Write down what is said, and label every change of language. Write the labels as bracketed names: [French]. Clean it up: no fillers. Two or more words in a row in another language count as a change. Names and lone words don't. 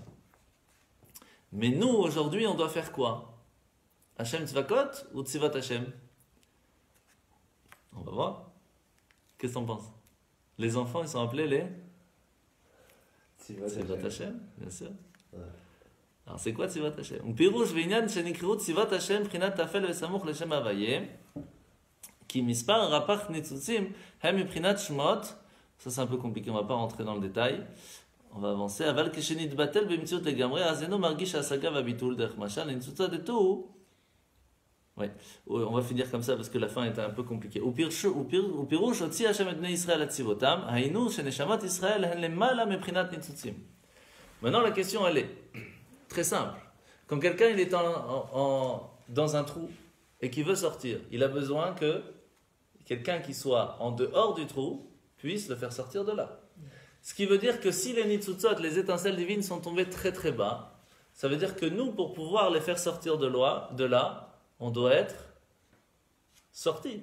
[French] Mais nous, aujourd'hui, on doit faire quoi? Hashem Tzvakot ou Tzivat Hashem? On va voir. Qu'est-ce que t'en penses? Les enfants, ils sont appelés les Tzivat Hashem, bien sûr. Ouais. Alors c'est quoi Tzivat Hashem? [Hebrew] ופירוש ועניין שנקראו צבאות השם מבחינת תפל וסמוך לשם הוויה כי מספר הרפ"ח ניצוצים הם מבחינת שמות. [French] Ça c'est un peu compliqué, on va pas rentrer dans le détail, on va avancer. [Hebrew] אבל כשנתבטל במציאות לגמרי אז אינו מרגיש ההשגה והביטול דרך משל לניצוצות דתו. [French] Ouais, on va finir comme ça parce que la fin est un peu compliquée. [Hebrew] ופירוש הוציא השם את בני ישראל לצבאותם היינו שנשמות ישראל הן למעלה מבחינת ניצוצים. [French] Maintenant la question elle est très simple. Quand quelqu'un il est dans un trou et qui veut sortir, il a besoin que quelqu'un qui soit en dehors du trou puisse le faire sortir de là. Ce qui veut dire que si les nitzutzot, les étincelles divines sont tombées très très bas, ça veut dire que nous, pour pouvoir les faire sortir de là, on doit être sorti.